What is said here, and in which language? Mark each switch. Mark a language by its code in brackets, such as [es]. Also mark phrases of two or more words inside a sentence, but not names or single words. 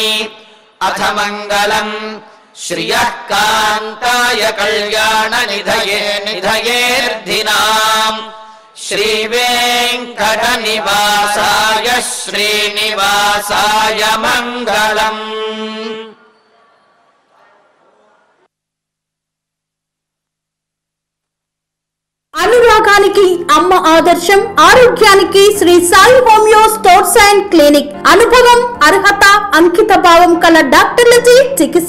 [sa] अथ मङ्गलम्। श्रियः कान्ताय कल्याणनिधये निधयेऽर्धिनाम् श्रीवेङ्कटनिवासाय श्रीनिवासाय मङ्गलम्। [te] అనురాగానికి అమ్మ ఆదర్శం, ఆరోగ్యానికి శ్రీ సాయి హోమియో స్టోర్స్ అండ్ క్లినిక్. అనుభవం, అర్హత, అంకిత భావం కల డాక్టర్లచే చికిత్స.